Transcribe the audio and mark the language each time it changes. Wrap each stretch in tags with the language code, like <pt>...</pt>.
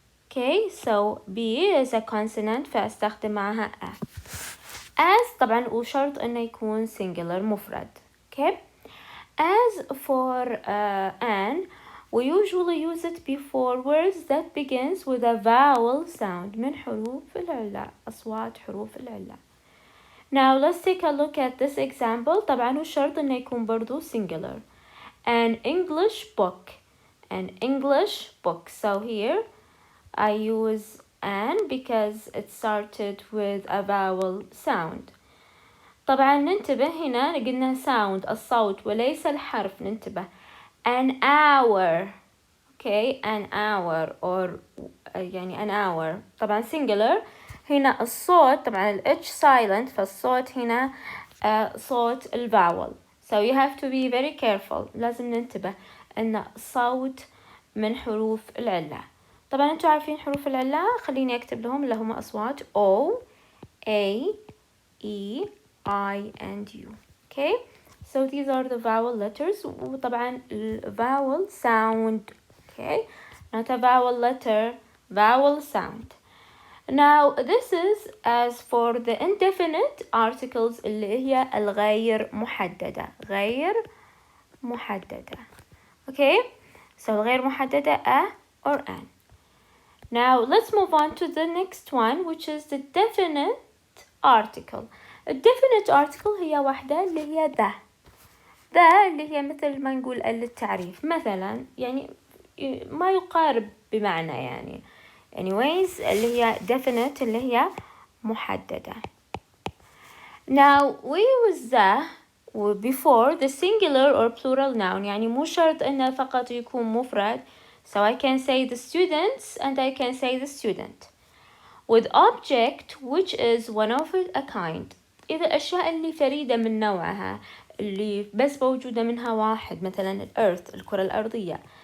<en>Okay, so B is a consonant فأستخدم معها a.</en> <ar>As طبعا وشرط إنه يكون singular مفرد.</ar> <en>Okay. As for an, we usually use it before words that begins with a vowel sound</en> <ar>من حروف العلة. أصوات حروف العلة.</ar> <en>Now let's take a look at this example.</en> <ar>طبعا والشرط إنه يكون برضو singular.</ar> <en>An English book. An English book. So here I use an because it started with a vowel sound.</en> <ar>طبعا ننتبه هنا قلنا sound الصوت وليس الحرف. ننتبه</ar> <en>an hour. Okay, an hour or يعني an hour. طبعا singular.</en> <ar>هنا الصوت طبعا ال H silent فالصوت هنا صوت الفاول.</ar> <en>So you have to be very careful.</en> <ar>لازم ننتبه أن الصوت من حروف العلة. طبعا انتوا عارفين حروف العلة. خليني أكتب لهم اللي هم أصوات O, A, E, I and U.</ar> <en>Okay, so these are the vowel letters.</en> <ar>وطبعا</ar> <en>vowel sound. Okay, not a vowel letter, vowel sound. Now this is as for the indefinite articles</en> <ar>اللي هي الغير محددة. غير محددة.</ar> <en>Okay, so</en> <ar>غير محددة</ar> <en>a or an. Now let's move on to the next one which is the definite article. A definite article</en> <ar>هي واحدة اللي هي the. The اللي هي مثل ما نقول للتعريف مثلا يعني ما يقارب بمعنى يعني. Anyways اللي هي definite اللي هي محددة.</ar> <en>Now we use the before the singular or plural noun.</en> <ar>يعني مو شرط إنه فقط يكون مفرد.</ar> <en>So I can say the students and I can say the student. With object which is one of a kind.</en> <ar>إذا أشياء اللي فريدة من نوعها اللي بس موجودة منها واحد مثلا الأرث الكرة الأرضية.</ar>